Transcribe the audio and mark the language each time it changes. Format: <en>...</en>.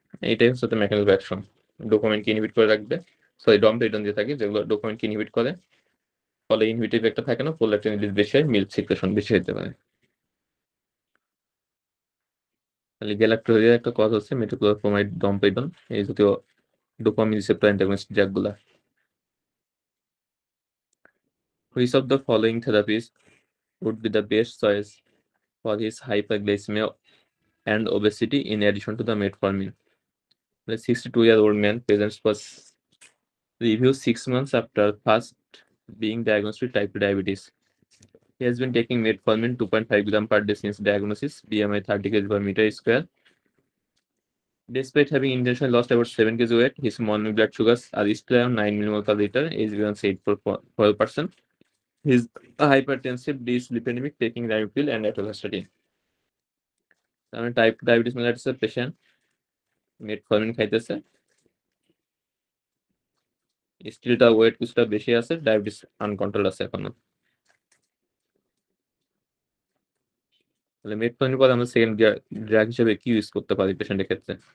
<bn>এইটাই হচ্ছে তো মেকানিজম অ্যাকশন। ডোপামিনকে ইনহিবিট করে রাখবে, সরি ডমপেডন দিয়ে থাকে যেগুলো ডোপামিনকে ইনহিবিট করে, ফলে ইনহিবিটিভ একটা থাকে না, প্রোল্যাকটিন রিলিজ বেশি হয়, মিল্ক সিক্রেশন বেশি হতে পারে। তাহলে গ্যালাক্টোরিয়ার একটা কজ হচ্ছে মেটোক্লোপ্রোমাইড ডমপেডন এই জাতীয় dopamine receptor antagonist ড্রাগগুলা।</bn> <en>Which of the following therapies would be the best choice for his hyperglycemia and obesity in addition to the metformin? The 62-year-old man presents for review 6 months after first being diagnosed with type 2 diabetes. He has been taking metformin 2.5 gram per day since diagnosis, BMI 30 kg per meter square. Despite having intentionally lost about 7 kg weight, his morning blood sugars are still around 9 millimole per liter, age becomes 8.4%. His hypertensive, dyslipidemic, taking Ripil and atorvastatin.</en> <bn>Type diabetes মেলাইটিসের patient metformin খাইতেছে, still তার wait কিছুটা বেশি আছে, diabetes uncontrolled আছে এখনো। তাহলে metformin পরে আমরা সেকেন্ড ড্রাগ হিসেবে কি ইউজ করতে পারি পেশেন্টের ক্ষেত্রে?</bn>